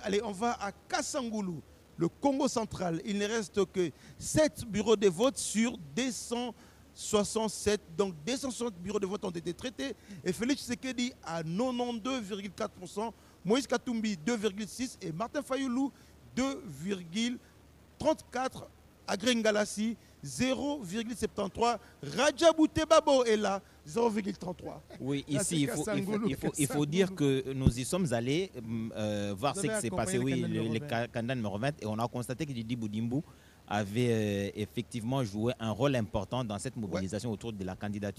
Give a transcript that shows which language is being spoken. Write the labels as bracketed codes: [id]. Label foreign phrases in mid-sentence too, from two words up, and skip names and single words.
[fr] Allez, on va à Kassangoulou, le Congo central. Il ne reste que 7 bureaux de vote sur 267. Donc 260 bureaux de vote ont été traités. Et Félix Tshisekedi à 92,4%, Moïse Katumbi 2,6% et Martin Fayoulou 2,34%. Agrengalassi 0,73. Rajabouté Babo est là 0,33. Oui, ici il faut dire que nous y sommes allés voir ce qui s'est passé, oui, le candidat numéro 20, et on a constaté que Didi Boudimbo avait effectivement joué un rôle important dans cette mobilisation autour de la candidature.